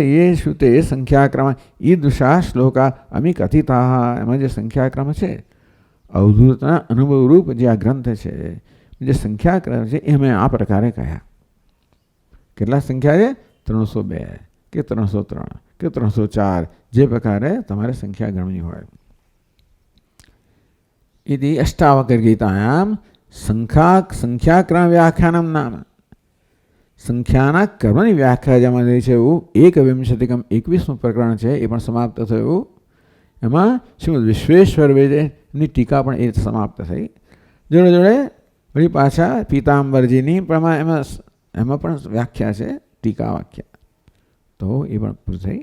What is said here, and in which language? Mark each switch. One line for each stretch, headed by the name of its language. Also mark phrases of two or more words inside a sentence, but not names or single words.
Gujarati: એ શું તે
Sanskrit: સંખ્યાક્રમ ઈદૃશા શ્લોકા અમી કથિતાઃ
Gujarati: એમાં જે સંખ્યાક્રમ છે અવધૂતના અનુભવરૂપ જે આ ગ્રંથ છે જે સંખ્યાક્રમ છે એ મેં આ પ્રકારે કહ્યા કેટલા સંખ્યા છે 302 કે 303 કે 304 જે પ્રકારે તમારે સંખ્યા ગણવી હોય
Sanskrit: इति अष्टावक्र गीतायां संख्याक्रम व्याख्यानम नाम
Gujarati: સંખ્યાના કર્મની વ્યાખ્યા જેમાં થઈ છે એવું 21 પ્રકરણ છે એ પણ સમાપ્ત થયું એમાં શ્રીમદ વિશ્વેશ્વર વેદની ટીકા પણ એ સમાપ્ત થઈ જોડે જોડે વળી પાછા પીતાંબરજીની પણ એમાં પણ વ્યાખ્યા છે ટીકા વાક્ય તો એ પણ પૂરું થઈ.